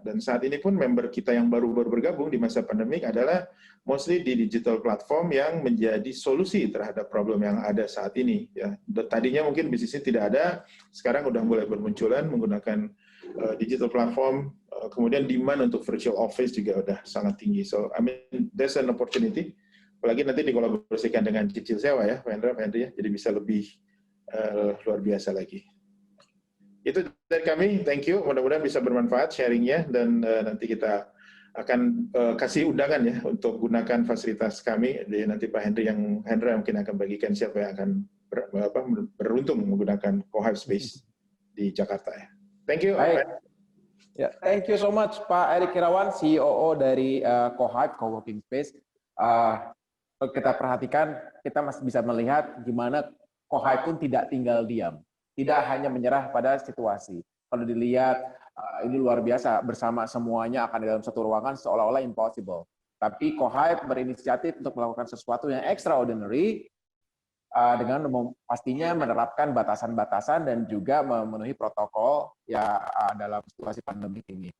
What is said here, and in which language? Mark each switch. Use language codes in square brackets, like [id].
[id] Dan saat ini pun member kita yang baru bergabung di masa pandemik adalah mostly di digital platform yang menjadi solusi terhadap problem yang ada saat ini. Ya, tadinya mungkin bisnisnya tidak ada, sekarang udah mulai bermunculan menggunakan digital platform. Kemudian demand untuk virtual office juga udah sangat tinggi. [en] So I mean there's an opportunity. [id] Apalagi nanti dikolaborasikan dengan cicil sewa ya, Pak Hendra ya, jadi bisa lebih luar biasa lagi. Itu dari kami, thank you. Mudah-mudahan bisa bermanfaat sharingnya, dan nanti kita akan kasih undangan ya untuk gunakan fasilitas kami. Jadi nanti Pak Hendra mungkin akan bagikan siapa yang akan beruntung menggunakan Co-Hive Space di Jakarta ya. Thank you. Baik. Ya, thank you so much Pak Erik Irawan, CEO dari Co-Hive Co-working Space. Kita perhatikan, kita masih bisa melihat gimana Co-Hive pun tidak tinggal diam. Tidak hanya menyerah pada situasi. Kalau dilihat, ini luar biasa, bersama semuanya akan di dalam satu ruangan seolah-olah impossible. Tapi Co-Hive berinisiatif untuk melakukan sesuatu yang extraordinary, dengan pastinya menerapkan batasan-batasan dan juga memenuhi protokol ya dalam situasi pandemi ini.